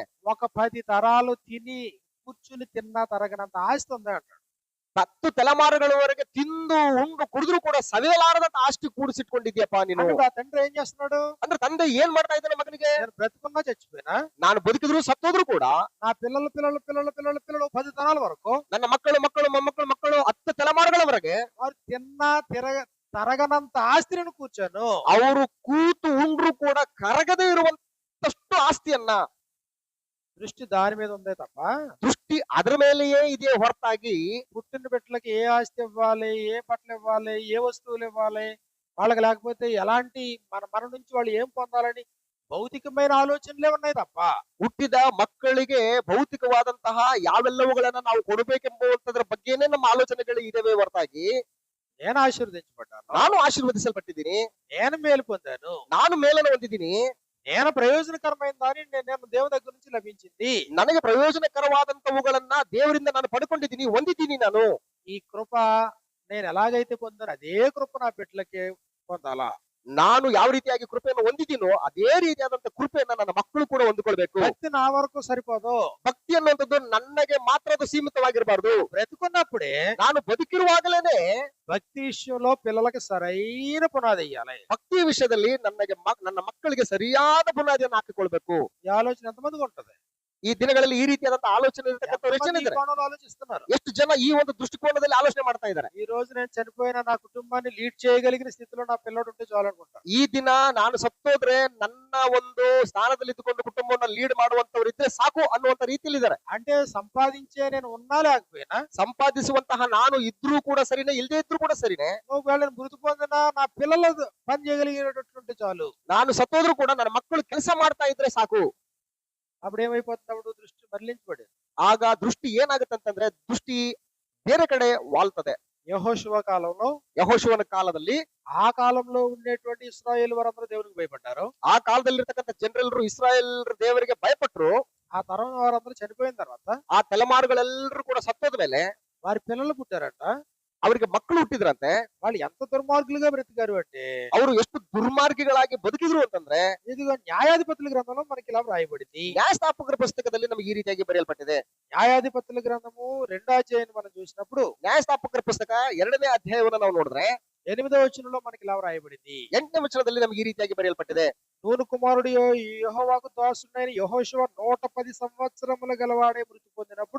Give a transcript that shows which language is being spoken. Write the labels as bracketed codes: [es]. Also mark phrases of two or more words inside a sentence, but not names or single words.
[te] ఒక 10 తరాలు తిని కూర్చుని తిన్నా తరగనంత ఆస్తి ఉంది అంటాడు. [kn] 10 ತಲೆಮಾರುಗಳವರೆಗೆ ತಿಂದು ಉಂಡು ಕುಡಿದ್ರು ಕೂಡ ಸವಿಯಲಾರದಂತ ಆಸ್ತಿ ಕೂಡಿಸಿಟ್ಕೊಂಡಿದ್ಯಪ್ಪ ನೀನು. [te] అంటే ఆ తండ్రి ఏం చేస్తున్నాడు? [kn] ಅಂದ್ರೆ ತಂದೆ ಏನ್ ಮಾಡ್ತಾ ಇದ್ದಾನೆ ಮಗನಿಗೆ? [te] నేను బ్రతుకున్నా చచ్చిపోయినా [kn] ನಾನು ಬದುಕಿದ್ರು ಸತ್ತೋದ್ರು ಕೂಡ [te] నా పిల్లలు పిల్లలు పిల్లలు పిల్లలు పిల్లలు 10 తరాల వరకు [kn] ನನ್ನ ಮಕ್ಕಳು ಮಕ್ಕಳು ಮೊಮ್ಮಕ್ಕಳು ಮಕ್ಕಳು 10 ತಲೆಮಾರುಗಳವರೆಗೆ [te] వారు తిన్నా తరగనంత ఆస్తిని కూర్చోను. [kn] ಅವರು ಕೂತು ಉಂಡ್ರು ಕೂಡ ಕರಗದೇ ಇರುವಂತಷ್ಟು ಆಸ್ತಿಯನ್ನ, [te] దృష్టి దాని మీద ఉందే తప్ప [kn] ದೃಷ್ಟಿ ಅದರ ಮೇಲೆಯೇ ಇದೆ ಹೊರತಾಗಿ [te] పుట్టిన బిడ్డలకి ఏ ఆస్తి ఇవ్వాలి, ఏ బట్టలు ఇవ్వాలి, ఏ వస్తువులు ఇవ్వాలి, వాళ్ళకి లేకపోతే ఎలాంటి మన నుంచి వాళ్ళు ఏం పొందాలని భౌతికమైన ఆలోచనలే ఉన్నాయి తప్ప [kn] ಹುಟ್ಟಿದ ಮಕ್ಕಳಿಗೆ ಭೌತಿಕವಾದಂತಹ ಯಾವೆಲ್ಲವುಗಳನ್ನ ನಾವು ಕೊಡಬೇಕೆಂಬುವಂತದ್ರ ಬಗ್ಗೆನೇ ನಮ್ಮ ಆಲೋಚನೆಗಳು ಇದಾವೆ ಹೊರತಾಗಿ [te] నేను ఆశీర్వదించబడ్డాను, [kn] ನಾನು ಆಶೀರ್ವದಿಸಲ್ಪಟ್ಟಿದ್ದೀನಿ, [te] నేను మేలు పొందాను, [kn] ನಾನು ಮೇಲನ್ನು ಹೊಂದಿದ್ದೀನಿ, [te] నేను ప్రయోజనకరమైన దాన్ని నేను దేవుని దగ్గర నుంచి లభించింది, [kn] ನನಗೆ ಪ್ರಯೋಜನಕರವಾದಂತವುಗಳನ್ನ ದೇವರಿಂದ ನಾನು ಪಡ್ಕೊಂಡಿದ್ದೀನಿ, ಹೊಂದಿದ್ದೀನಿ ನಾನು. [te] ఈ కృప నేను ఎలాగైతే పొందాను అదే కృప నా బిడ్డలకి పొందాలా? [kn] ನಾನು ಯಾವ ರೀತಿಯಾಗಿ ಕೃಪೆಯನ್ನು ಹೊಂದಿದ್ದೀನೋ ಅದೇ ರೀತಿಯಾದಂತ ಕೃಪೆಯನ್ನ ನನ್ನ ಮಕ್ಕಳು ಕೂಡ ಹೊಂದಿಕೊಳ್ಬೇಕು. [te] భక్తి నా వరకు సరిపోదు. [kn] ಭಕ್ತಿ ಅನ್ನುವಂಥದ್ದು ನನಗೆ ಮಾತ್ರ ಅದು ಸೀಮಿತವಾಗಿರಬಾರ್ದು. [te] బ్రతుకున్నప్పుడే [kn] ನಾನು ಬದುಕಿರುವಾಗಲೇನೆ [te] భక్తి విషయంలో పిల్లలకి సరైన పునాది వేయాలి. [kn] ಭಕ್ತಿ ವಿಷಯದಲ್ಲಿ ನನ್ನ ಮಕ್ಕಳಿಗೆ ಸರಿಯಾದ ಬುನಾದಿಯನ್ನು ಹಾಕಿಕೊಳ್ಬೇಕು. [te] ఈ ఆలోచన ఎంతమందికి ఉంటది? [kn] ಈ ದಿನಗಳಲ್ಲಿ ಈ ರೀತಿಯಾದಂತ ಆಲೋಚನೆ ಇರತಕ್ಕಂಥವ್ರು ಎಷ್ಟು ಜನ [te] ఎంతమంది ఈ [kn] ಇದ್ದಾರೆ? [te] కోణంలో ఆలోచిస్తున్నారు? [kn] ಎಷ್ಟು ಜನ ಈ ಒಂದು ದೃಷ್ಟಿಕೋನದಲ್ಲಿ ಆಲೋಚನೆ ಮಾಡ್ತಾ ಇದ್ದಾರೆ? [te] ఈ రోజు నేను చనిపోయిన నా కుటుంబాన్ని లీడ్ చేయగలిగిన స్థితిలో నా పిల్లడు ఉంటే చాలు అనుకుంటా. [kn] ಈ ದಿನ ನಾನು ಸತ್ತೋದ್ರೆ ನನ್ನ ಒಂದು ಸ್ಥಾನದಲ್ಲಿ ಇದ್ದುಕೊಂಡು ಕುಟುಂಬವನ್ನು ಲೀಡ್ ಮಾಡುವಂತವ್ರು ಇದ್ರೆ ಸಾಕು ಅನ್ನುವಂತ ರೀತಿಯಲ್ಲಿ ಇದ್ದಾರೆ. [te] అంటే సంపాదించే నేను ఉన్నా లేకపోయినా, [kn] ಸಂಪಾದಿಸುವಂತಹ ನಾನು ಇದ್ರೂ ಕೂಡ ಸರಿನೇ, ಇಲ್ಲದೆ ಇದ್ರೂ ಕೂಡ ಸರಿನೇ, [te] ఒకవేళ నేను మృతి పొందినా నా పిల్లలు పని చేయగలిగేటట్టుంటే చాలు. [kn] ನಾನು సత్తోದ್ರೂ ಕೂಡ ನನ್ನ ಮಕ್ಕಳು ಕೆಲಸ ಮಾಡ್ತಾ ಇದ್ರೆ ಸಾಕು. [te] అప్పుడు ఏమైపోతుంది? అప్పుడు దృష్టి మరలించబడేది. [kn] ಆಗ ದೃಷ್ಟಿ ಏನಾಗುತ್ತಂತಂದ್ರೆ ದೃಷ್ಟಿ ಬೇರೆ ಕಡೆ ವಾಲ್ತದೆ. [te] యెహోషువ కాలంలో, [kn] ಯೆಹೋಶುವನ ಕಾಲದಲ್ಲಿ, [te] ఆ కాలంలో ఉండేటువంటి ఇశ్రాయేలు వారందరూ దేవునికి భయపడ్డారు. [kn] ಆ ಕಾಲದಲ್ಲಿರ್ತಕ್ಕಂಥ ಜನರೆಲ್ಲರೂ ಇಸ್ರಾಯೇಲ್ ದೇವರಿಗೆ ಭಯಪಟ್ರು. [te] ఆ తరం వారందరూ చనిపోయిన తర్వాత [kn] ಆ ತಲೆಮಾರುಗಳೆಲ್ಲರೂ ಕೂಡ ಸತ್ತೋದ ಮೇಲೆ [te] వారి పిల్లలు పుట్టారంట. [kn] ಅವರಿಗೆ ಮಕ್ಕಳು ಹುಟ್ಟಿದ್ರಂತೆ. [te] వాళ్ళు ఎంత దుర్మార్గులుగా బ్రతికారు అంటే, [kn] ಅವರು ಎಷ್ಟು ದುರ್ಮಾರ್ಗಿಗಳಾಗಿ ಬದುಕಿದ್ರು ಅಂತಂದ್ರೆ [te] ఇదిగో న్యాయాధిపతుల గ్రంథంలో మనకి ఇలా వ్రాయబడింది. [kn] ನ್ಯಾಯಸ್ಥಾಪಕರ ಪುಸ್ತಕದಲ್ಲಿ ನಮಗೆ ಈ ರೀತಿಯಾಗಿ ಬರೆಯಲ್ಪಟ್ಟಿದೆ. [te] న్యాయాధిపతుల గ్రంథము 2వ అధ్యాయం మనం చూసినప్పుడు [kn] ನ್ಯಾಯಸ್ಥಾಪಕರ ಪುಸ್ತಕ 2ನೇ ಅಧ್ಯಾಯವನ್ನು ನಾವು ನೋಡಿದ್ರೆ [te] 8వ వచనంలో మనకి ఇలా వ్రాయబడింది. [kn] 8ನೇ ವಚನದಲ್ಲಿ ನಮಗೆ ಈ ರೀತಿಯಾಗಿ ಬರೆಯಲ್ಪಟ್ಟಿದೆ. [te] నూను కుమారుడు యెహోవాకు దాసుడైన యెహోషువ 110 సంవత్సరముల గలవాడే మృతి పొందినప్పుడు,